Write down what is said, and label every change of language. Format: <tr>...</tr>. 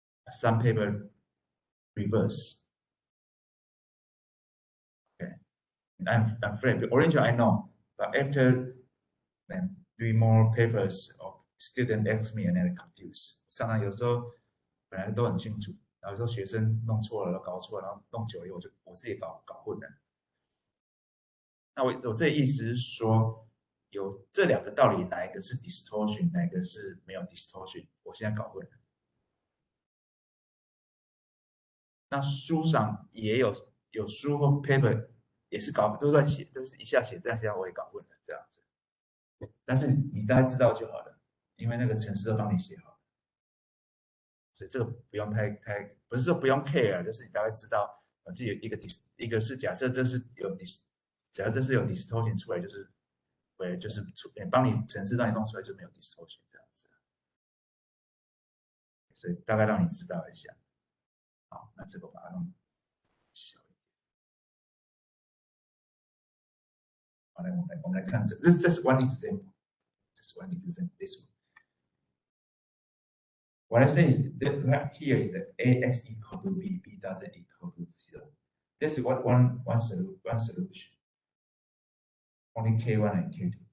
<en>Some paper reverse. Okay, and I'm afraid. Originally I know, but after doing more papers, or student ask me and then confused.</en> <zh>常常有时候本来都很清楚，然后有时候学生弄错了，搞错了，然后弄久了以后我自己搞混了。那我这意思是说，有这2个道理，哪一个是 distortion， 哪一个是没有 distortion， 我现在搞混了。那书上也有书或 paper 也是都乱写，都是一下写这样，我也搞混了这样子。但是你大概知道就好了，因为那个程式都帮你写好了，所以这个不用太不是说不用 care， 就是你大概知道，就有一个是假设这是有只要这是有 distortion 出来，就是帮你程式让你弄出来就没有 distortion 这样子，所以大概让你知道一下。好，那这个把它弄小一点。我们来看这是</zh> <en>one example，</en> <zh>这是 one example.</zh> <en>This one. What I say is that here is that ax equal to b, b doesn't equal to 0. This is what one solution. Only k1 and k2.</en>